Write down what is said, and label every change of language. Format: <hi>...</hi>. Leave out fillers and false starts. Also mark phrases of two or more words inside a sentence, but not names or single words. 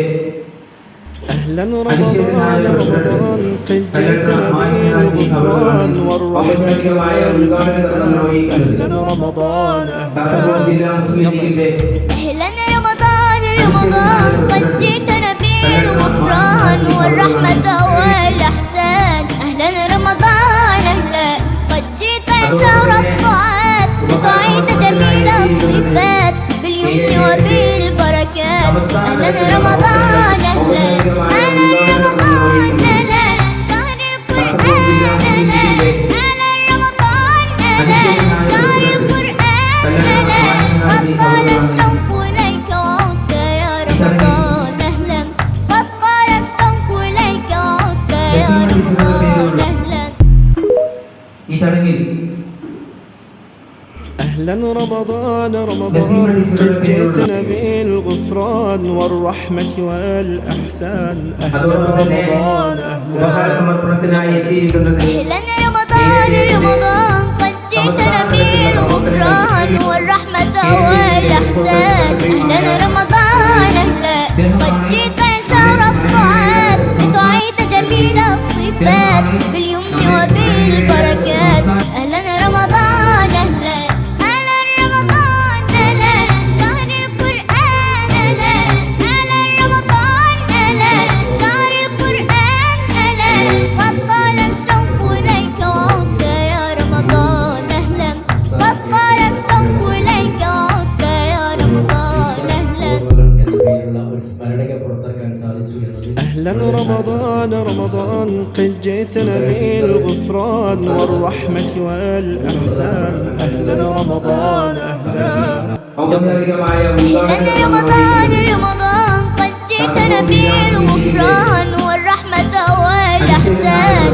<ar>أهلا رمضان رمضان قد جئتنا بالغفران والرحمة والإحسان. أهلا رمضان</ar> <ml>കാസർഗോഡ് ജില്ലാ മുസ്ലിം ലീഗിന്റെ</ml> <ar>أهلا رمضان رمضان قد جئتنا بالغفران والرحمة والإحسان. أهلا رمضان أهلا قد جئت شهر الطاعات لتعيد جميل الصفات باليمن وبالبركات. أهلا رمضان أهلا رمضان أهلا شهر القرآن أهلا رمضان أهلا شهر القرآن أهلا قد طال الشوق إليك وعدت يا رمضان أهلا قد طال الشوق إليك وعدت يا رمضان أهلا.</ar> <ml>ഈ ചടങ്ങിൽ</ml> <ar>أهلا رمضان رمضان قد جئتنا بالغفران والرحمة والإحسان. أهلا رمضان</ar> <ml>ഉപഹാര</ml> <ar>أهلا</ar> <ml>സമർപ്പണത്തിനായി എത്തിയിരിക്കുന്നത്</ml> <ar>أهلا رمضان رمضان قد جئتنا بالغفران والرحمة والإحسان. أهلا رمضان أهلا قد جئت شهر الطاعات لتعيد جميل الصفات باليمن وبالبركات. أهلا رمضان أهلا رمضان أهلا شهر القرآن أهلا رمضان أهلا شهر القرآن أهلا قد طال الشوق إليك وعدت يا رمضان أهلا قد طال الشوق إليك وعدت يا رمضان أهلا.</ar> <ml>എന്ന ഒരു സ്മരണയ്ക്ക് പുറത്തിറക്കാൻ സാധിച്ചു എന്നത്</ml> <ar>أهلا رمضان رمضان قد جئتنا بالغفران والرحمة والإحسان. أهلا رمضان أهلا</ar> <ml>ഔപചാരികമായ</ml> <ar>أهلا رمضان رمضان قد جئتنا بالغفران والرحمة والإحسان.</ar>